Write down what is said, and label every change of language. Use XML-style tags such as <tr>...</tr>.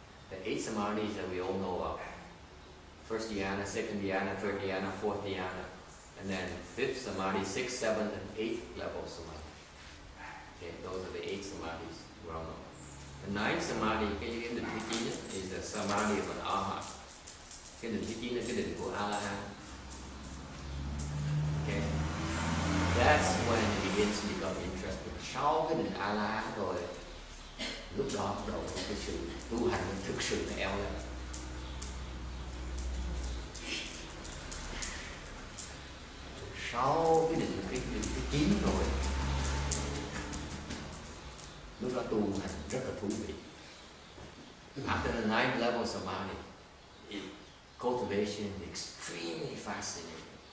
<en>The 8 samadhis that we all know of. First dhyana, second dhyana, third dhyana, fourth dhyana, and then 5th samadhi, 6th, 7th, and 8th level samadhi. Okay, those are the 8 samadhis well known. The 9th samadhi,</en> <vi>cái định thứ 9</vi> <en>is the samadhi of an arhat.</en> <vi>Cái định thứ 9 là cái định của A-la-hán.</vi> <en>Okay. That's when it begins to become interesting.</en> <vi>Sau cái định A-la-hán rồi, lúc đó bắt đầu có cái sự tu hành thực sự là eo lên. Sau cái định thứ 9 rồi, lúc đó tu hành rất là thú vị.</vi> <en>After the 9th level of samadhi, cultivation is extremely fascinating.</en>